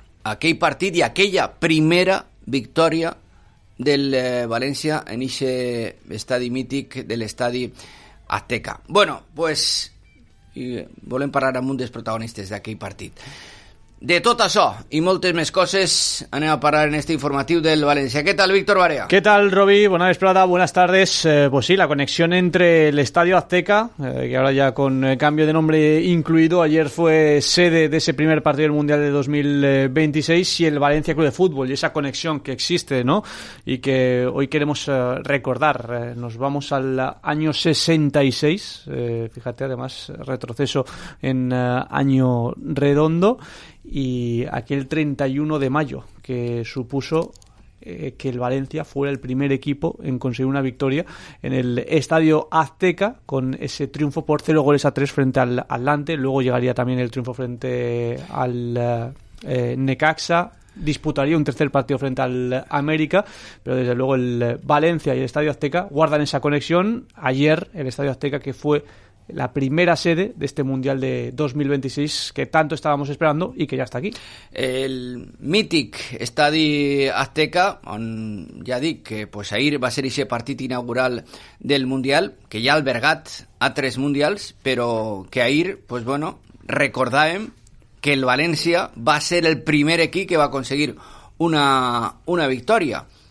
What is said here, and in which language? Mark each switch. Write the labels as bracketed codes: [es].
[ca] aquell partit i aquella primera victòria del València en ixe estadi mític de l'estadi Azteca. Bueno, pues, volem parlar amb un dels protagonistes d'aquell partit. De tot això i moltes més coses anem a parlar en este informatiu del València. Què tal, Víctor Barea? Què tal, Robi? Bona vesprada, [es] buenas tardes. Pues sí, la conexión entre el Estadio Azteca, que ahora ya con cambio de nombre incluido, ayer fue sede de ese primer partido del Mundial de 2026, y el Valencia Club de Fútbol, y esa conexión que existe, ¿no? Y que hoy queremos recordar. Nos vamos al año 66, fíjate, además, retroceso en año redondo. Y aquel 31 de mayo que supuso que el Valencia fuera el primer equipo en conseguir una victoria en el Estadio Azteca, con ese triunfo por 0-3 frente al Atlante. Luego llegaría también el triunfo frente al Necaxa, disputaría un tercer partido frente al América, pero desde luego el Valencia y el Estadio Azteca guardan esa conexión. Ayer el Estadio Azteca, que fue la primera sede de este Mundial de 2026 que tanto estábamos esperando y que ya está aquí. [ca] El mític Estadi Azteca, on ja dic que pues, ahir va ser ese partit inaugural del Mundial, que ja ha albergat a tres Mundials, però que ahir, pues bueno, recordàvem que el València va ser el primer equip que va aconseguir una victòria.